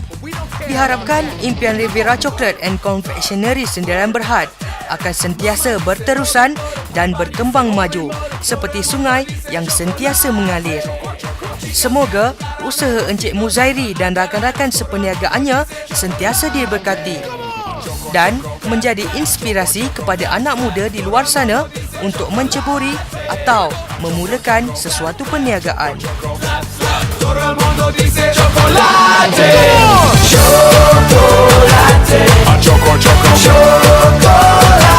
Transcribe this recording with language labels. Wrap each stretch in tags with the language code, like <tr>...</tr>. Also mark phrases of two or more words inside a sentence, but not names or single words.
<ms>Diharapkan impian Riviera Chocolate and Confectionery Sendirian Berhad akan sentiasa berterusan dan berkembang maju seperti sungai yang sentiasa mengalir. Semoga usaha Encik Muzairi dan rakan-rakan seperniagaannya sentiasa diberkati dan menjadi inspirasi kepada anak muda di luar sana untuk menceburi atau memulakan sesuatu perniagaan.</ms> <es>Todo el mundo dice chocolate, chocolate, chocolate, chocolate.</es>